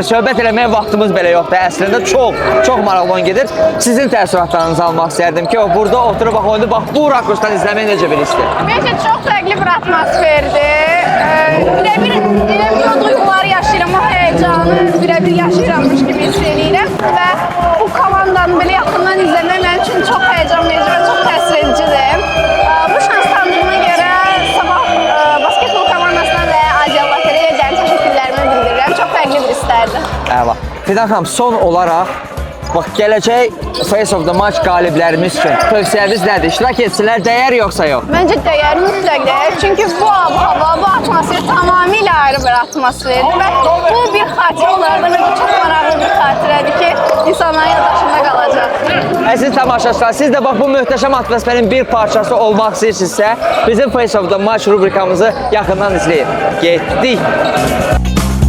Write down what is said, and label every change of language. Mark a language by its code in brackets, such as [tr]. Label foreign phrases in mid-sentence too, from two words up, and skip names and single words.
[az] Söhbət eləməyə vaxtımız belə yoxdur. Əslində çox maraqlı oyun gedir. Sizin təəssüratlarınızı almaq istərdim ki, burada oturub oyunu bu rakursdan izləmək necə bir hissdir? [tr] Bence çok farklı bir atmosferdir. Birebir duyguları yaşayıram, o heyecanı birebir yaşayırammış gibi hissediyorum. Ve bu komandanı böyle yakından izlemek benim için çok heyecan verici ve çok təsir edicidir. Bu şans tanıdığıma göre sabah basketbol komandasına ve Azər Lotereyaya [az] təşəkkürlərimi bildirirəm. [tr] Çok farklı bir hisslərdir. [az] Əla. Fidan xanım, son olaraq gələcək Face of the Match qaliblərimiz üçün tövsiyəniz nədir? İştirak etsinlər, dəyər yoxsa yox? [tr] Bence değer, mutlak değer. Çünkü bu hava, bu atmosfer tamamıyla ayrı bir atmosferdir ve bu bir xatirə olaraq da bence çok maraqlı bir xatirədir ki, [az] insanların yaddaşında qalacaq. Əziz tamaşaçılar, siz də bax bu möhtəşəm atmosferin bir parçası olmaq istəyirsinizsə, bizim Face of the Match rubrikamızı yaxından izləyin. Getdik.